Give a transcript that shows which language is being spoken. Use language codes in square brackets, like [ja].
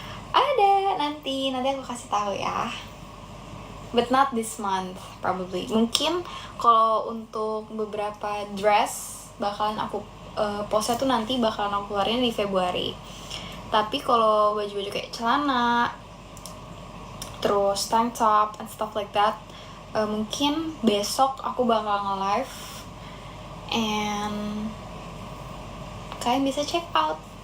[id] Ada, nanti aku kasih tahu ya. [en] But not this month probably. [id] Mungkin kalau untuk beberapa dress bakalan aku postnya tuh nanti bakalan aku keluarin di Februari. Tapi kalau baju-baju kayak celana, terus tank top [en] and stuff like that, [id] mungkin besok aku bakal nge-live and kalian bisa check out.